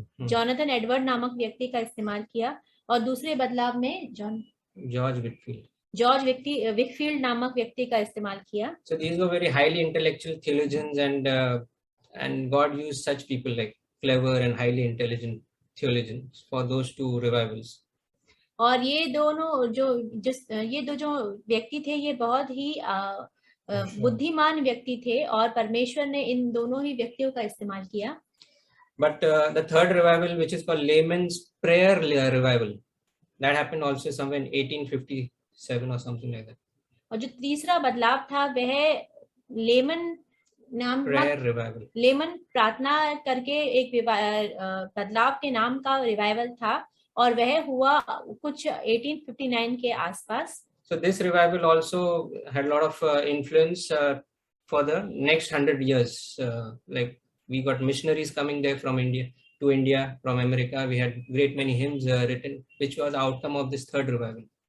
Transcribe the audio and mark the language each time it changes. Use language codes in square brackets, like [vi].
[hi] Jonathan Edward नामक व्यक्ति का इस्तेमाल किया और दूसरे बदलाव में [en] George Whitfield. [hi] जॉर्ज विकफील्ड नामक व्यक्ति का इस्तेमाल किया. [en] So these were very highly intellectual theologians, and God used such people like clever and highly intelligent theologians for those two revivals. [hi] और ये दोनों ये दो जो व्यक्ति थे ये बहुत ही बुद्धिमान व्यक्ति थे और परमेश्वर ने इन दोनों ही व्यक्तियों का इस्तेमाल किया. [en] But the third revival, which is called Layman's Prayer Revival, that happened also somewhere in 1857 or something like that. [hi] और जो तीसरा बदलाव था वह लेमन [en] Prayer Revival. [hi] लेमन प्रार्थना करके एक बदलाव के नाम का रिवाइवल था और वह हुआ कुछ 1859 के आसपास. [en] So this revival also had a lot of influence for the next 100 years. Like we got missionaries coming there from India to India, from America. We had great many hymns written, which was the outcome of this third revival.